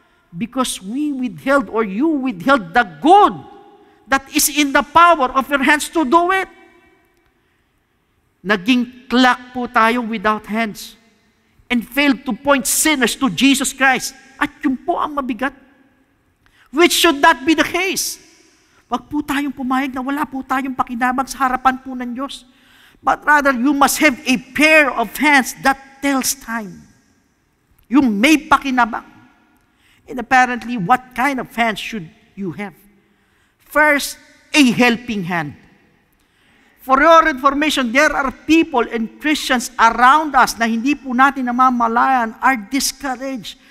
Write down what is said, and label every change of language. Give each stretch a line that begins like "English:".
English: Because we withheld or you withheld the good that is in the power of your hands to do it.
Filipino: Naging clock po tayo
English: without hands and failed to point sinners to Jesus Christ.
Filipino: At yun po ang mabigat.
English: Which should not be the case.
Filipino: Wag po tayong pumayag na wala po tayong pakinabang sa harapan po ng Diyos.
English: But rather, you must have a pair of hands that tells time.
Filipino: Yung may pakinabang.
English: And apparently, what kind of hands should you have? First, a helping hand. For your information, there are people and Christians around us
Filipino: na hindi po natin namamalayan
English: are discouraged.